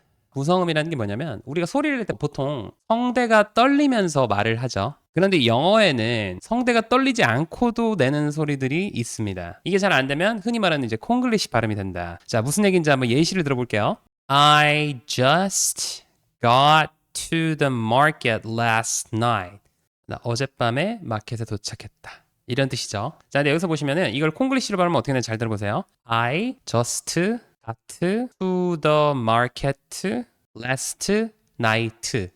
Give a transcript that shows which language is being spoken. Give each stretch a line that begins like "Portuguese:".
Korean: 구성음이라는 게 뭐냐면 우리가 소리를 낼 때 보통 성대가 떨리면서 말을 하죠. 그런데 영어에는 성대가 떨리지 않고도 내는 소리들이 있습니다. 이게 잘 안 되면 흔히 말하는 이제 콩글리시 발음이 된다. 자, 무슨 얘기인지 한번 예시를 들어볼게요.
English: I just got to the market last night.
Korean: 나 어젯밤에 마켓에 도착했다. 이런 뜻이죠. 자, 근데 여기서 보시면은 이걸 콩글리시로 발음하면 어떻게 되는지 잘 들어보세요.
English: I just got to the market last night.